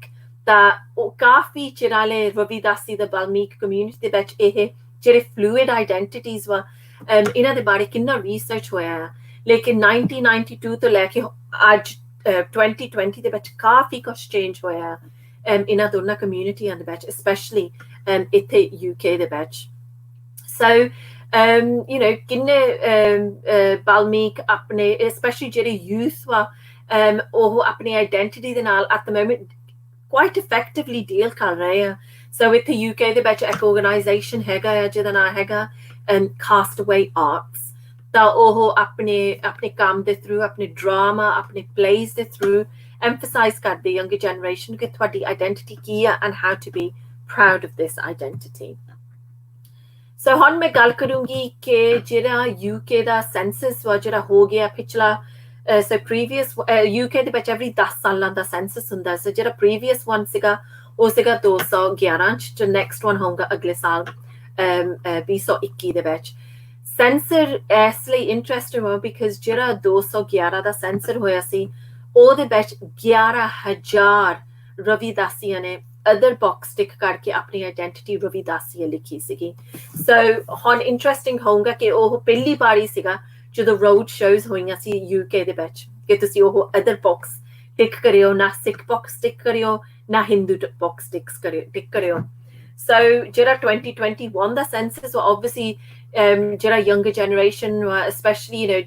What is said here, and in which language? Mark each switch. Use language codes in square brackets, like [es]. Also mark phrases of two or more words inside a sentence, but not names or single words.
[pa] ਤਾਂ ਉਹ ਕਾਫੀ ਚਿਰਾਲੇ ਰਵਿਦਾਸੀ ਦਾ ਵਾਲਮੀਕ ਕਮਿਊਨਿਟੀ ਦੇ ਵਿੱਚ ਇਹ ਜਿਹੜੇ [en] fluid identities [pa] ਵਾ, ਇਹਨਾਂ ਦੇ ਬਾਰੇ ਕਿੰਨਾ ਰਿਸਰਚ ਹੋਇਆ ਆ. ਲੇਕਿਨ 1992 ਤੋਂ ਲੈ ਕੇ ਅੱਜ 2020 ਦੇ ਵਿੱਚ ਕਾਫੀ ਕੁਛ ਚੇਂਜ ਹੋਇਆ ਇਹਨਾਂ ਦੋਨਾਂ ਕਮਿਊਨਿਟੀਆਂ ਦੇ ਵਿੱਚ, ਸਪੈਸ਼ਲੀ ਇੱਥੇ UK ਦੇ ਵਿੱਚ. ਸੋ [en] you know [pa] ਕਿੰਨੇ ਵਾਲਮੀਕ ਆਪਣੇ ਸਪੈਸ਼ਲੀ ਜਿਹੜੇ ਯੂਥ ਵਾ ਉਹ ਆਪਣੀ ਆਇਡੈਂਟੀਟੀ ਦੇ ਨਾਲ [en] at the moment quite effectively deal [pa] ਕਰ ਰਹੇ ਆ. ਸੋ ਇੱਥੇ UK ਦੇ ਵਿੱਚ ਇੱਕ ਆਰਗੇਨਾਈਜੇਸ਼ਨ ਹੈਗਾ ਆ ਜਿਹਦਾ ਨਾਮ ਹੈਗਾ ਕਾਸਟਅਵੇ ਆਰਟਸ. ਤਾਂ ਉਹ ਆਪਣੇ ਕੰਮ ਦੇ ਥਰੂ, ਆਪਣੇ ਡਰਾਮਾ, ਆਪਣੇ ਪਲੇਜ਼ ਦੇ ਥਰੂ emphasize ਕਰਦੇ [en] younger generation [pa] ਕਿ ਤੁਹਾਡੀ ਆਇਡੈਂਟੀਟੀ ਕੀ ਆ [en] and how to be proud of this identity. [pa] ਸੋ ਹੁਣ ਮੈਂ ਗੱਲ ਕਰੂੰਗੀ ਕਿ ਜਿਹੜਾ UK ਦਾ ਸੈਂਸਸ ਵਾ ਜਿਹੜਾ ਹੋ ਗਿਆ ਪਿਛਲਾ [en] so previous [pa] UK ਦੇ ਵਿੱਚ every 10 ਸਾਲਾਂ ਦਾ ਸੈਂਸਸ ਹੁੰਦਾ ਸੋ ਜਿਹੜਾ [en] previous one [pa] ਸੀਗਾ ਉਹ ਸੀਗਾ 2011 ਚ ਜੋ [en] next one [pa] ਹੋਊਗਾ ਅਗਲੇ ਸਾਲ 2021 ਦੇ ਵਿੱਚ ਸੈਂਸਰ ਇਸ ਲਈ ਇੰਟਰਸਟਿੰਗ ਹੋਇਆ ਬਿਕਾਜ਼ ਜਿਹੜਾ 211 ਦਾ ਸੈਂਸਰ ਹੋਇਆ ਸੀ ਉਹਦੇ ਵਿੱਚ 11,000 ਰਵਿਦਾਸੀਆਂ ਨੇ [en] other box tick [pa] ਕਰਕੇ ਆਪਣੀ ਆਇਡੈਂਟੀਟੀ ਰਵਿਦਾਸੀਆ ਲਿਖੀ ਸੀਗੀ ਸੋ ਹੁਣ ਇੰਟਰਸਟਿੰਗ ਹੋਊਗਾ ਕਿ ਉਹ ਪਹਿਲੀ ਵਾਰੀ ਸੀਗਾ ਜਦੋਂ [en] road shows [pa] ਹੋਈਆਂ ਸੀ UK ਦੇ ਵਿੱਚ ਕਿ ਤੁਸੀਂ ਉਹ [en] other box tick [pa] ਕਰਿਓ ਨਾ ਸਿੱਖ [en] box tick [pa] ਕਰਿਓ ਨਾ ਹਿੰਦੂ [en] box tick [pa] ਕਰਿਓ ਸੋ ਜਿਹੜਾ 2021 ਦਾ ਸੈਂਸਸ ਉਹ obviously ਜਿਹੜਾ [en] younger generation specially